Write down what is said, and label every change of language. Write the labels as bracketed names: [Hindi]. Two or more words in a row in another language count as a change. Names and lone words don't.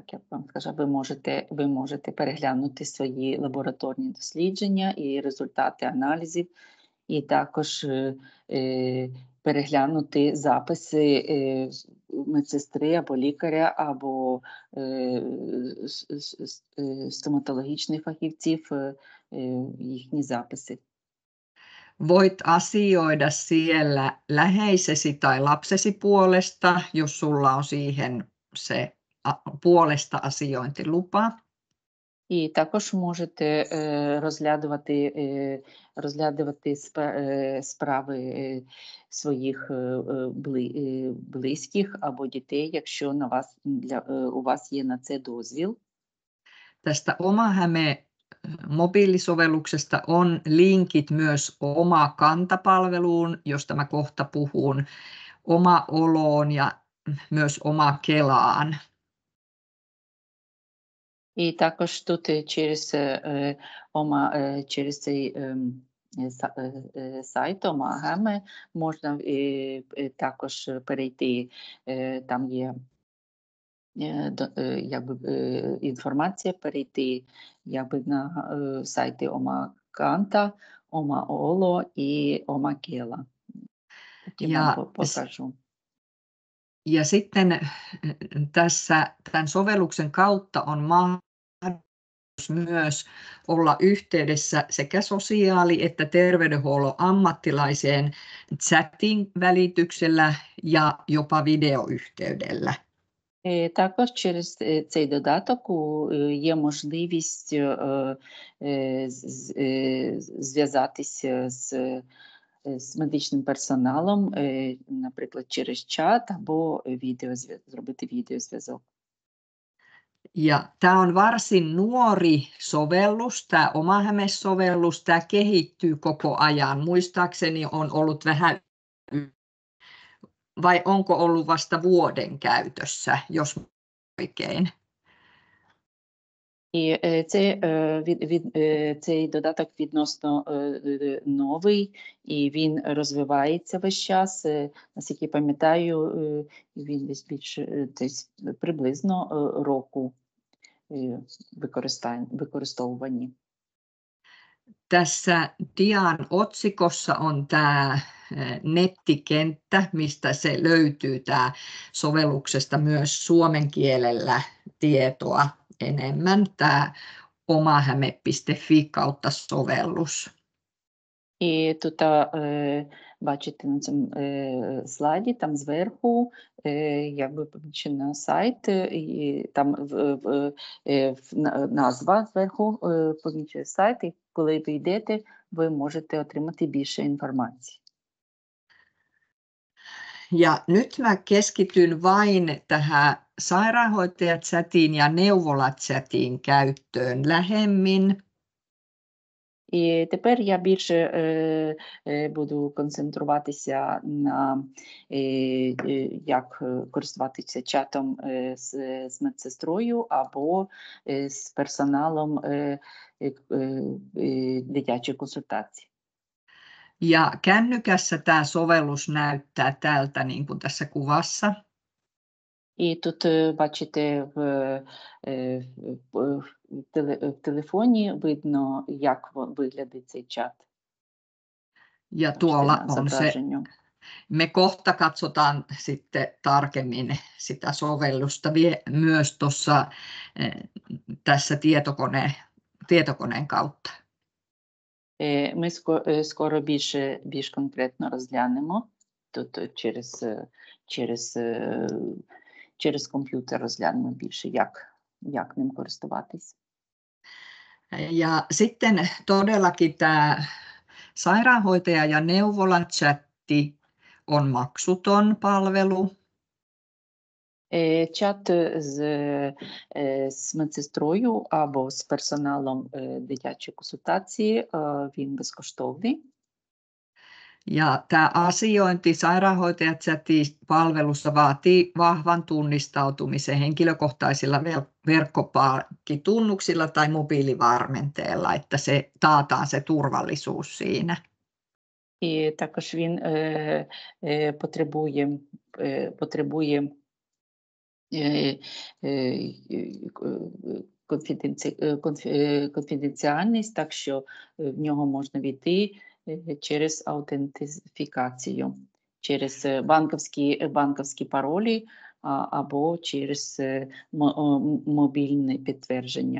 [Ukrainian] як вам сказав, ви можете переглянути свої лабораторні дослідження і результати аналізів, і також переглянути записи медсестри або лікаря, або стоматологічних фахівців, їхні записи. [Finnish] Voit asioida siellä läheisesi tai lapsesi puolesta, jos sulla on siihen se puolesta asiointilupa. [Ukrainian] І також можете розглядувати справи своїх близьких або дітей, якщо у вас є на це дозвіл. [Finnish] Tästä Oma-Häme mobiilisovelluksesta on linkit myös Oma Kanta-palveluun, josta mä kohta puhun, Oma Oloon ja myös Oma Kelaan. [Ukrainian] І також тут через цей сайт Oma-Häme можна також перейти, там є інформація, перейти на сайти Oma Kanta, Oma Olo і Oma Kela. Потім вам покажу. [Finnish] Ja sitten tässä tämän sovelluksen kautta on mahdollisuus myös olla yhteydessä sekä sosiaali- että terveydenhuollon ammattilaiseen chatin välityksellä ja jopa videoyhteydellä. [Ukrainian] Також через цей додаток є можливість зв'язатися з медичним персоналом, наприклад, через чат або зробити відеозв'язок. [Finnish] Ja tämä on varsin nuori sovellus, tämä Oma-Häme-sovellus, tämä kehittyy koko ajan. Muistaakseni on ollut vähän, vai onko ollut vasta vuoden käytössä, jos oikein? [Ukrainian] І цей додаток відносно новий, і він розвивається весь час. Наскільки пам'ятаю, він десь більше приблизно року використовувані. [Finnish] Tässä dian otsikossa on tämä nettikenttä, mistä se löytyy tämä sovelluksesta myös suomen kielellä tietoa enemmän, tämä omahäme.fi kautta sovellus. [Ukrainian] І тут бачите на цьому слайді, там зверху якби помічено сайт, і там назва зверху помічує сайт, і коли ви йдете, ви можете отримати більше інформації. [Finnish] Ja nyt mä keskityn vain tähän sairaanhoitajachatiin ja neuvolachatin käyttöön lähemmin. [Ukrainian] І тепер я більше буду концентруватися на як користуватися чатом з медсестрою або з персоналом дитячої консультації. [Finnish] Ja kännykässä tämä sovellus näyttää tältä, niin kuin tässä kuvassa. [Ukrainian] І тут бачите в телефоні видно, як виглядає цей чат. [Finnish] Ja tuolla on se. Me kohta katsotaan sitten tarkemmin sitä sovellusta myös tuossa tässä tietokoneen kautta. [Ukrainian] Ми скоро більш конкретно розглянемо тут через комп'ютер розглянемо більше, як ним користуватись. [Finnish] Ja sitten todellakin tämä sairaanhoitaja- ja neuvolachatti on maksuton palvelu. [Ukrainian] Чат з медсестрою або з персоналом дитячої консультації, він безкоштовний. [Finnish] Ja tämä asiointi sairaanhoitajachatin-palvelussa vaatii vahvan tunnistautumisen henkilökohtaisilla verkkopankkitunnuksilla tai mobiilivarmenteella, että se taataan se turvallisuus siinä. [Ukrainian] І також він потребує конфіденціальність, так що в нього можна війти через аутентифікацію, через банківські паролі або через мобільне підтвердження.